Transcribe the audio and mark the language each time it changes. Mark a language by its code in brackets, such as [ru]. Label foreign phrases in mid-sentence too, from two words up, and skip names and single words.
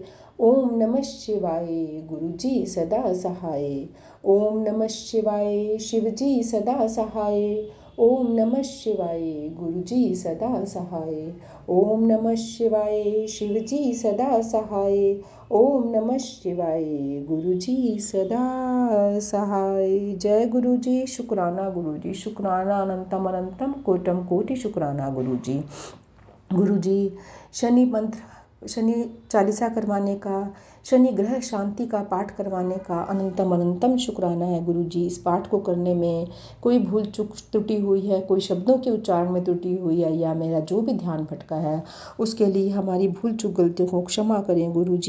[sa] ओम नमः शिवाय, [hi] गुरु जी सदा सहाय। [sa] ओम नमः शिवाय, [hi] शिव जी सदा सहाय। [sa] ओम नमः शिवाय, [hi] गुरु जी सदा सहाय। [sa] ओम नमः शिवाय, [hi] शिव जी सदा सहाय। [sa] ओम नमः शिवाय, [hi] गुरु जी सदा सहाय। जय गुरु जी, शुक्राना गुरु जी, शुक्राना अनंतम अनंतम कोटम कोटि शुक्राना गुरु जी। गुरु जी शनि मंत्र, शनि चालीसा करवाने का शनि ग्रह शांति का पाठ करवाने का अनंतम अनंतम शुक्राना है गुरुजी। इस पाठ को करने में कोई भूल चूक त्रुटि हुई है, कोई शब्दों के उच्चारण में त्रुटि हुई है, या मेरा जो भी ध्यान भटका है, उसके लिए हमारी भूल चूक गलतियों को क्षमा करें गुरुजी।